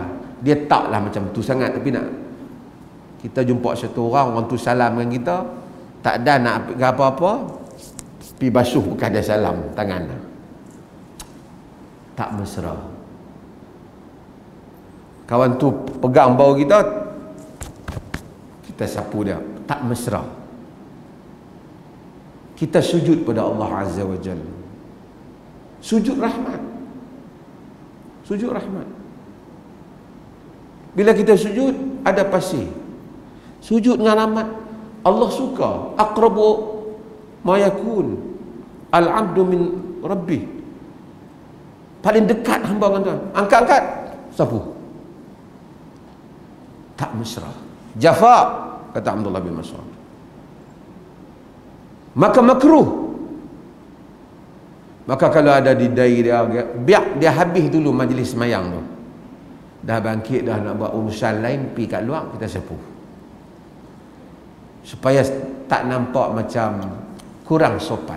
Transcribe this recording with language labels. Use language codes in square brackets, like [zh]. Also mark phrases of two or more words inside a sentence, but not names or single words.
[ms] Dia taklah macam tu sangat, tapi nak kita jumpa satu orang tu salam dengan kita, tak ada nak apa-apa, pi basuh bukan dia salam tangan. Tak mesra. Kawan tu pegang bau kita, kita sapu dia, tak mesra. Kita sujud pada Allah [ar] عز وجل, [ms] sujud rahmat, sujud rahmat. Bila kita sujud ada pasir, sujud dengan rahmat. Allah suka. [ar] أقرب ما يكون العبد من ربه. [ms] Paling dekat hamba dengan Tuhan, angkat-angkat sapu. Tak mesra, jafa, kata Abdullah bin Mas'ud. Maka makruh. Maka kalau ada di dahi dia, biar dia habis dulu majlis semayang tu, dah bangkit, dah nak buat urusan lain, pergi kat luar, kita sapu, supaya tak nampak macam kurang sopan.